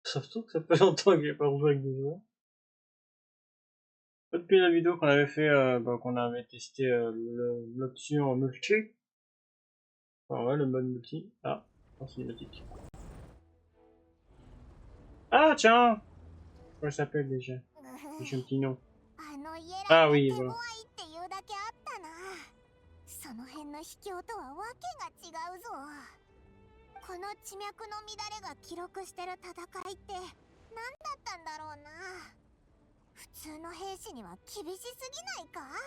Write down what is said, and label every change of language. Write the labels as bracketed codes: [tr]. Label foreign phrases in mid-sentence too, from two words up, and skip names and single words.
[fr] Sauf tout que ça fait longtemps que j'ai pas joué avec des joueurs. Depuis la vidéo qu'on avait fait, qu'on avait testé l'option en multi. Enfin, ouais, le mode multi. Ah, en cinématique. Ah, tiens! Comment ça s'appelle déjà? J'ai un petit nom. Ah oui, voilà. [ja] その辺の秘境とはわけが違うぞ。この地脈の乱れが記録してる戦いって何だったんだろうな。普通の兵士には厳しすぎないか？